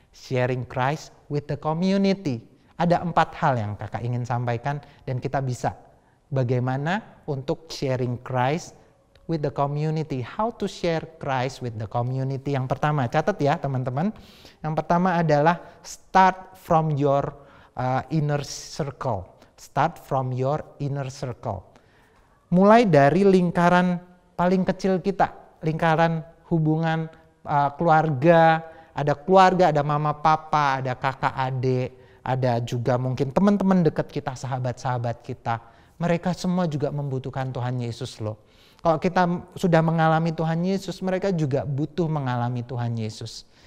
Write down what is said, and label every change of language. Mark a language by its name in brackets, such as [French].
[English] Sharing Christ with the community. [Indonesian] Ada 4 hal yang kakak ingin sampaikan dan kita bisa bagaimana untuk [English] sharing Christ with the community. How to share Christ with the community. [Indonesian] Yang pertama, catat ya teman-teman. Yang pertama adalah [English] start from your inner circle. Start from your inner circle. [Indonesian] Mulai dari lingkaran paling kecil kita. Lingkaran hubungan keluarga. Ada keluarga, ada mama papa, ada kakak adik. Ada juga mungkin teman-teman dekat kita, sahabat-sahabat kita. Mereka semua juga membutuhkan Tuhan Yesus loh. Kalau kita sudah mengalami Tuhan Yesus, mereka juga butuh mengalami Tuhan Yesus.